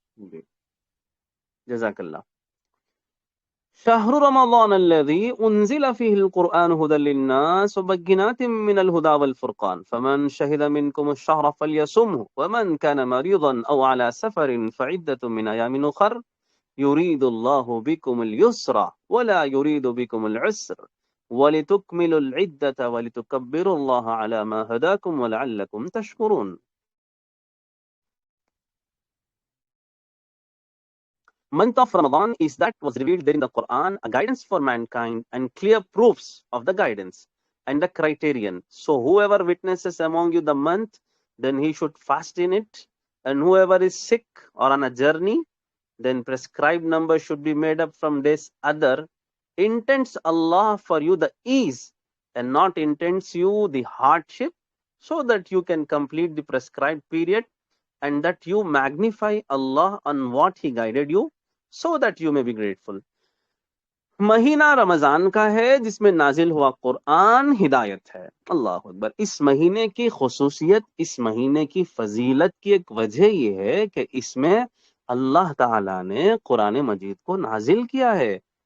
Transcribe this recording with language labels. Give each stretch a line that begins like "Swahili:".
Arabic: جی جزاک اللہ۔ شهر رمضان الذي أنزل فيه القرآن هدى للناس وبينات من الهدى والفرقان فمن شهد منكم الشهر فليصمه ومن كان مريضا أو على سفر فعدة من أيام أخر يريد الله بكم اليسر ولا يريد بكم العسر ولتكملوا العدة ولتكبروا الله على ما هداكم ولعلكم تشكرون۔
English: Month of Ramadan is that was revealed there in the Quran, a guidance for mankind and clear proofs of the guidance and the criterion. So whoever witnesses among you the month, then he should fast in it, and whoever is sick or on a journey, then prescribed number should be made up from this other. Intends Allah for you the ease and not intends you the hardship, so that you can complete the prescribed period and that you magnify Allah on what he guided you, so that you may be grateful۔
Urdu: مہینہ رمضان کا ہے جس میں نازل ہوا قرآن ہدایت ہے۔ اللہ اکبر۔ اس مہینے کی خصوصیت، اس مہینے کی فضیلت کی ایک وجہ یہ ہے کہ اس میں اللہ تعالیٰ نے قرآن مجید کو نازل کیا ہے،